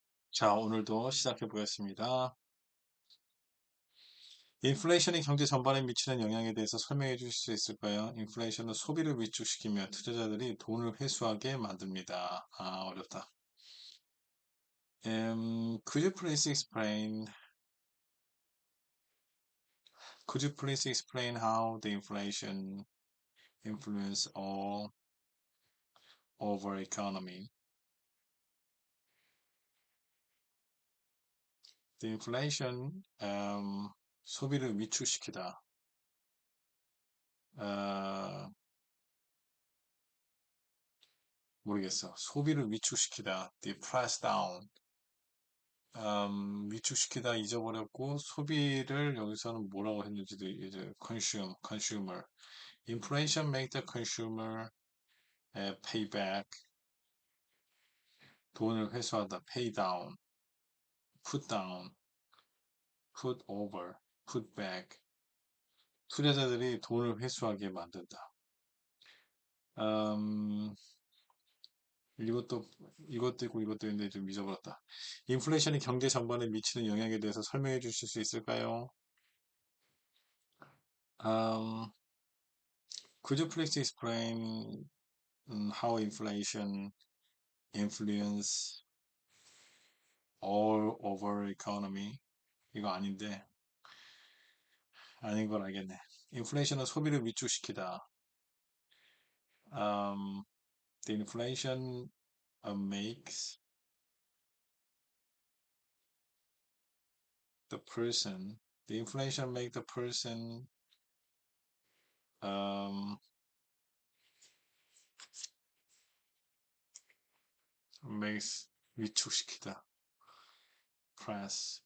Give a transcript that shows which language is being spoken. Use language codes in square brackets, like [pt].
[ko] 자, 오늘도 시작해 보겠습니다. 인플레이션이 경제 전반에 미치는 영향에 대해서 설명해 주실 수 있을까요? 인플레이션은 소비를 위축시키며 투자자들이 돈을 회수하게 만듭니다. 어렵다. [en] Could you please explain? Could you please explain how the inflation influence all over economy? The inflation [ko] 소비를 위축시키다. 어, 모르겠어. 소비를 위축시키다. [en] depress down. [ko] 위축시키다 잊어버렸고 소비를 여기서는 뭐라고 했는지도 이제 consumer. [en] Inflation make the consumer pay back. [ko] 돈을 회수하다. [en] pay down, put down, put over, put back. [ko] 투자자들이 돈을 회수하게 만든다. 음, 이것도 이것도 있고 이것도 있는데 좀 잊어버렸다. 인플레이션이 경제 전반에 미치는 영향에 대해서 설명해 주실 수 있을까요? [en] Um, could you please explain how inflation influence all over economy? [ko] 이거 아닌데 아닌 걸 알겠네. 인플레이션은 소비를 위축시키다. [en] Um, the inflation makes the person. The inflation make the person um, makes [ko] 위축시키다. [en] Press.